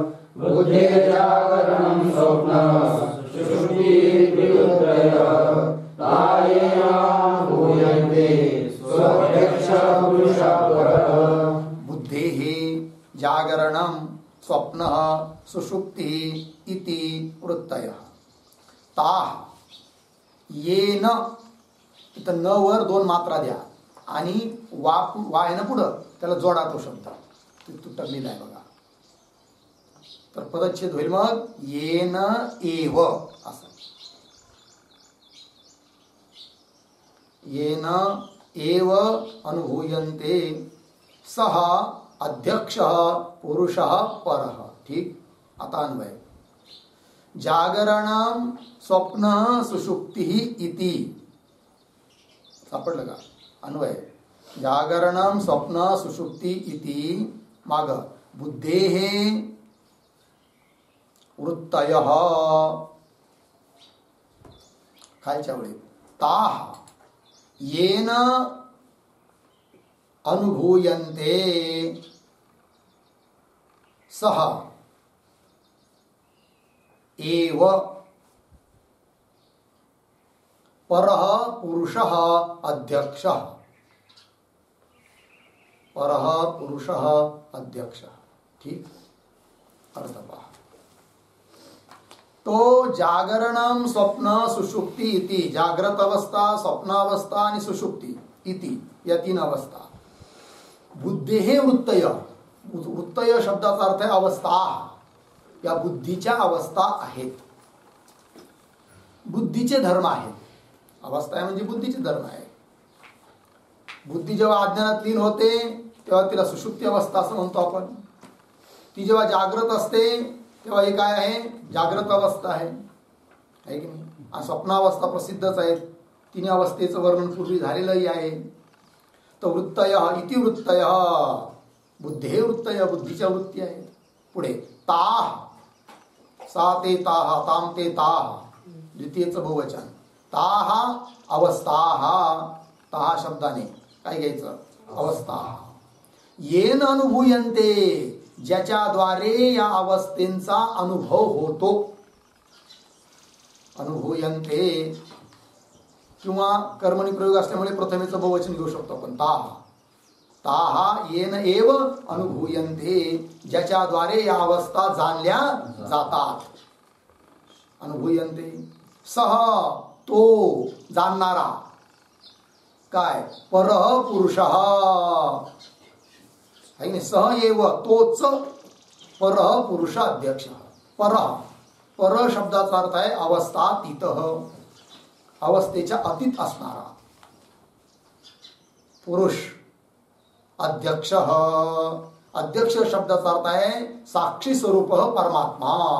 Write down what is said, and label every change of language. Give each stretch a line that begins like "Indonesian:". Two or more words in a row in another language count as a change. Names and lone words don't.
Sanskrit: बुद्धेर जागरणं स्वप्नः, सुषुप्तिरिति वृत्तयः, तायेन वानुभूयन्ते, सोऽध्यक्षः पुरुषः परः. बुद्धेः जागरणं स्वप्नः सुषुप्तिः इति वृत्तयः. ताः येन,
Marathi: इथं न वर 2 मात्रा द्या आणि वा आहे ना पुढं, त्याला जोडा तो शब्द, तुटलेला आहे बघा. तर पदच्छेद होईल मग
Sanskrit: येन एव
Marathi: असं.
Sanskrit: येन एव अनुभूयन्ते सः अध्यक्षः पुरुषः परः.
Marathi: ठीक. आता अन्वय.
Sanskrit: जागरणं स्वप्न सुषुप्तिः इति.
Marathi: सापडलं का? अन्वय.
Sanskrit: जागरणं स्वप्न सुषुप्ति इति माग बुद्धेः वृत्तयः
Marathi: खालच्या वेळी
Sanskrit: ताः येन अनुभूयन्ते सः एव परः पुरुषः अध्यक्षः. परः पुरुषः अध्यक्षः.
Marathi: ठीक. अर्थ पहा. तो
Sanskrit: जागरणं स्वप्न सुषुप्ति इति,
Marathi: जागृत अवस्था, स्वप्नावस्था आणि सुषुप्ति इति या 3 अवस्था.
Sanskrit: बुद्धेः वृत्तय,
Marathi: वृत्तय शब्दाचा अर्थ आहे अवस्था. या बुद्धीच्या अवस्था आहेत, बुद्धीचे धर्म आहेत. अवस्था आहे म्हणजे बुद्धीचे धर्म आहे. बुद्धी जेव्हा अज्ञानात लीन होते तेव्हा तिला सुषुप्ती अवस्था असं म्हणतो आपण. ती जेव्हा जागृत असते तेव्हा हे काय आहे? जागृत अवस्था आहे की नाही. आणि स्वप्नावस्था प्रसिद्धच आहेत. 3 अवस्थेचं वर्णन पूर्वी झालेलंही आहे. तर
Sanskrit: वृत्तय इति वृत्तय, बुद्धे वृत्तय,
Marathi: बुद्धीच्या वृत्ती आहेत. पुढे ताह,
Sanskrit: सा ते ताह, ताम ते ताह,
Marathi: द्वितीयचं बहुवचन.
Sanskrit: ताह अवस्थाः,
Marathi: ताह शब्दाने काय घ्यायचं? अवस्था.
Sanskrit: येन अनुभूयन्ते,
Marathi: ज्याच्याद्वारे या अवस्थेंचा अनुभव होतो. अनुभूयन्ते किंवा कर्मणी प्रयोग असल्यामुळे प्रथमेचं बहुवचन घेऊ शकतो आपण.
Sanskrit: ताहा ताहा येन एव अनुभूयन्ते,
Marathi: ज्याच्याद्वारे या अवस्था जाणल्या जातात. अनुभूयन्ते. सह तो जाणणारा. काय?
Sanskrit: परः पुरुषः
Marathi: आहे ना.
Sanskrit: सह एव
Marathi: तोच परः पुरुष अध्यक्ष. पर शब्दाचा अर्थ आहे अवस्थातीत, अवस्थेच्या अतीत असणारा पुरुष. अध्यक्ष, अध्यक्ष शब्दाचा अर्थ आहे साक्षी स्वरूप परमात्मा.